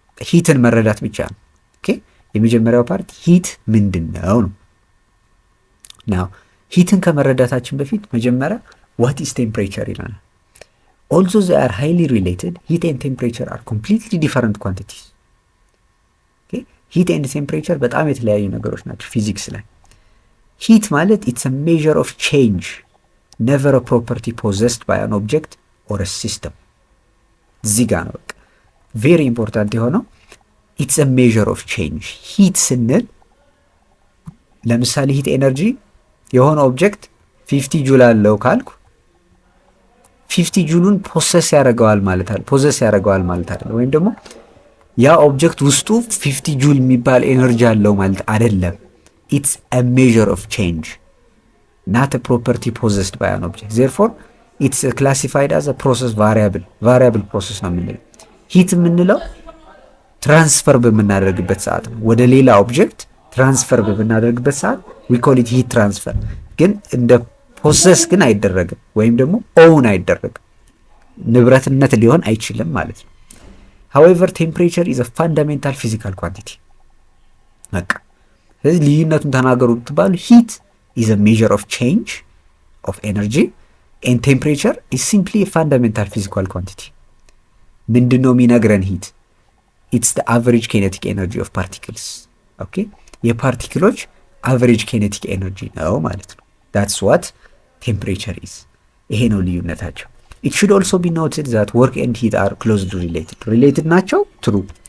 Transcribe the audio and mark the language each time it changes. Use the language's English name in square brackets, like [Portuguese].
[Amharic] ሂትን መረዳት ብቻ ነው። የመጀመሪያው ፓርት ሂት ምንድን ነው ነው። ናው ሂትን ከመረዳታችን በፊት መጀመሪያ what is temperature ይላል። [English] although they are highly related, heat and temperature are completely different quantities. heat and temperature [Amharic] በጣም የተለያዩ ነገሮች ናቸው ፊዚክስ ላይ። [English] heat ማለት it's a measure of change, never a property possessed by an object or a system። እዚህ ጋር ነው በቃ very important የሆነው it's a measure of change። heat ስንል [Amharic] ለምሳሌ heat energy የሆነ ኦብጀክት 50 ጁል አለው ካልኩ 50 ጁሉን ፖሰስ ያደርገዋል ማለት አይደለም። ወይም ደግሞ ያ ኦብጀክት ውስጡ 50 ጁል የሚባል ኤነርጂ አለው ማለት አይደለም። [English] it's a measure of change, not a property possessed by an object. therefore it's classified as a process variable [Amharic] process ነው የምንለው። ሂት የምንለው ትራንስፈር በምናደርግበት ሰዓት ነው ወደ ሌላ ኦብጀክት ትራንስፈር በምናደርግበት ሰዓት [English] we call it heat transfer። [Amharic] ግን እንደ ፖሰስ ግን አይደረግም ወይም ደግሞ ኦውን አይደረግም፣ ንብረትነት ሊሆን አይችልም ማለት ነው። [English] however temperature is a fundamental physical quantity [Amharic] በቃ ስለዚህ ልዩነቱን ተናገሩ ብትባሉ [English] heat is a measure of change of energy and temperature is simply a fundamental physical quantity ምንድነው የሚነግረን heat it's the average kinetic energy of particles okay የፓርቲክሎች average kinetic energy ነው ማለት ነው that's what temperature is [Amharic] ይሄ ነው ልዩነታቸው [English] it should also be noted that work and heat are closely related ናቸው true